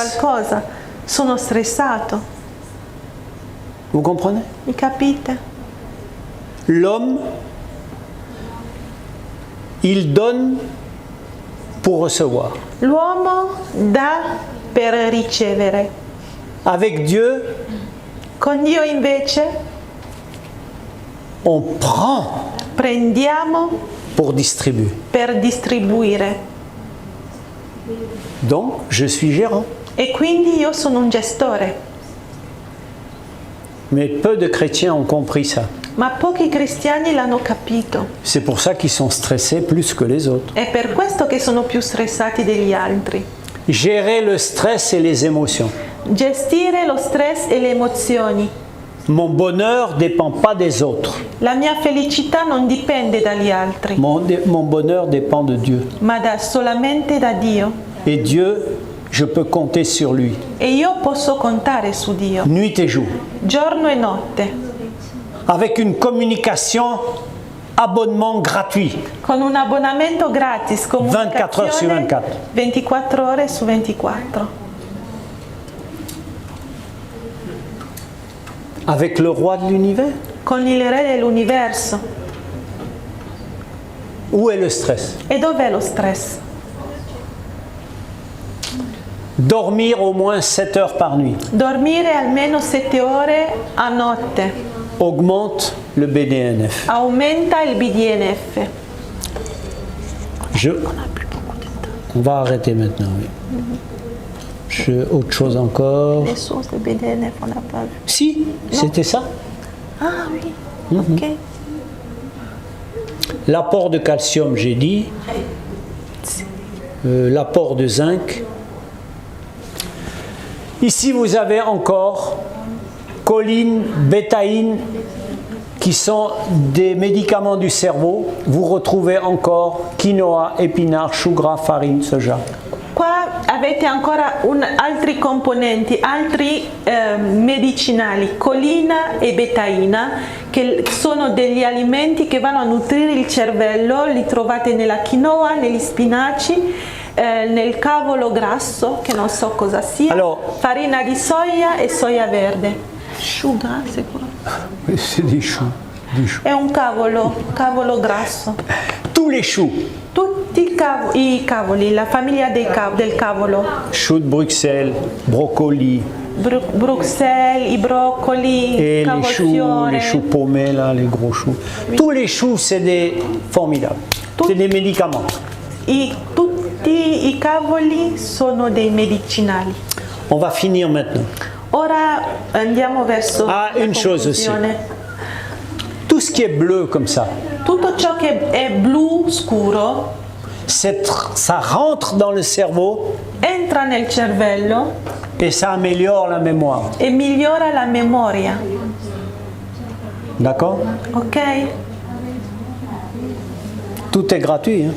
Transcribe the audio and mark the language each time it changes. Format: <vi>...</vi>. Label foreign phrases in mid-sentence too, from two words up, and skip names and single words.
<it>qualcosa. Sono stressato.</it> <fr>Vous comprenez?</fr> <it>Mi capite?</it> <fr>L'homme, il donne pour recevoir.</fr> <it>L'uomo dà per ricevere.</it> <fr>Avec Dieu,</fr> <it>Con Dio invece</it> <fr>on prend</fr> <it>prendiamo</it> <fr>pour distribuer.</fr> <it>per distribuire.</it> <fr>Donc, je suis gérant.</fr> <it>E quindi io sono un gestore.</it> <fr>Mais peu de chrétiens ont compris ça.</fr> <it>Ma pochi cristiani l'hanno capito.</it> <fr>C'est pour ça qu'ils sont stressés plus que les autres.</fr> <it>È per questo che sono più stressati degli altri.</it> <fr>Gérer le stress et les émotions.</fr> <it>Gestire lo stress e le emozioni.</it> <fr>Mon bonheur ne dépend pas des autres.</fr> <it>La mia felicità non dipende dagli altri,</it> <fr>Mon bonheur dépend de Dieu.</fr> <it>ma solamente da Dio.</it> <fr>Et Dieu, je peux compter sur lui,</fr> <it>E io posso contare su Dio,</it> <fr>nuit et jour.</fr> <it>giorno e notte,</it> <fr>Avec une communication, abonnement gratuit.</fr> <it>con un abbonamento gratis, 24 ore su comunicazione 24. 24 ore su 24.</it> <fr>Avec le roi de l'univers.</fr> <it>Con il re dell'universo.</it> <fr>Où est le stress?</fr> <it>E dov'è lo stress?</it> <fr>Dormir au moins 7 heures par nuit</fr> <it>Dormire almeno 7 ore a notte</it> <fr>augmente le BDNF.</fr> <it>aumenta il BDNF.</it> <fr>On va arrêter maintenant. Oui. Autre chose encore. Les sources de BDNF, on n'a pas vu. Si, c'était ça. Ah oui, ok. L'apport de calcium, j'ai dit. L'apport de zinc. Ici, vous avez encore choline, bétaïne, qui sont des médicaments du cerveau. Vous retrouvez encore quinoa, épinards, chou gras, farine, soja.</fr> <it>Qua avete ancora altri componenti, altri medicinali, colina e betaina, che sono degli alimenti che vanno a nutrire il cervello. Li trovate nella quinoa, negli spinaci, nel cavolo grasso, che non so cosa sia, farina di soia e soia verde. Sciuga, sicuro.</it> <fr>C'est des choux.</fr> <it>È un cavolo grasso.</it> <fr>Tous les choux.</fr> <it>Tutti i cavoli, la famiglia del cavolo.</it> <fr>Choux de Bruxelles, brocoli.</fr> <it>Bruxelles, i broccoli,</it> <fr>et</fr> <it>cavolfiore.</it> <fr>les choux paumés, là, les gros choux. Oui. Tous les choux, c'est des formidables. C'est des médicaments.</fr> <it>Tutti i cavoli sono dei medicinali.</it> <fr>On va finir maintenant.</fr> <it>Ora andiamo verso la</it> <fr>une chose aussi. Tout ce qui est bleu comme ça.</fr> <it>Tutto ciò che è blu scuro.</it> <fr>Ça rentre dans le cerveau.</fr> <it>Entra nel cervello.</it> <fr>Et ça améliore la mémoire.</fr> <it>E migliora la memoria.</it> <fr>D'accord?</fr> <it>Ok.</it> <fr>Tout est gratuit. Hein?</fr>